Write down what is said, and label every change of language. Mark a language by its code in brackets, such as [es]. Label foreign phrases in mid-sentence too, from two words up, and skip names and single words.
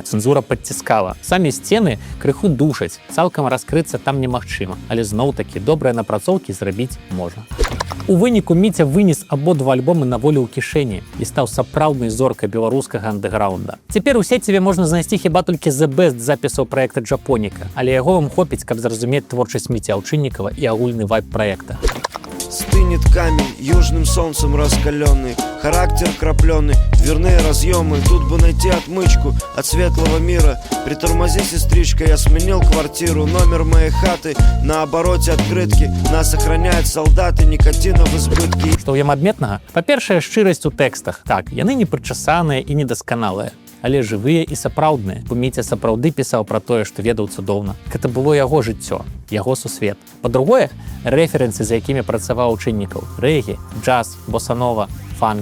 [be] Цэнзура падціскала. Самі сцены крыху душаць, цалкам раскрыцца там немагчыма, але зноў-такі добрыя напрацоўкі зрабіць можна. У выніку Міця вынес абодва альбомы на волю ў кішэні і стаў сапраўднай зоркай беларускага андэграўнда. Цяпер у сеціве можна знайсці хіба толькі [en] the best [be] запісаў праекта Джапоніка, але яго вам хопіць, каб зразумець творчасць Міці Аўчыннікава і агульны вайб праекта. [ru] Стынет камень, южным солнцем раскаленный, характер крапленый, дверные разъемы. Тут бы найти отмычку от светлого мира. Притормози, сестричка, я сменил квартиру. Номер моей хаты на обороте открытки. Нас охраняют солдаты, никотина в избытке. [be] Што ў ім адметнага? Па-першае, шчырасць у тэкстах. Так, яны не прычасаныя і недасканалыя, але жывыя і сапраўдныя. Бо Міця сапраўды пісаў пра тое, што ведаў цудоўна. Гэта было яго жыццё, яго сусвет. Па-другое, рэферэнсы, за якімі працаваў Аўчыннікаў: рэгі, джаз, босанова, фанк.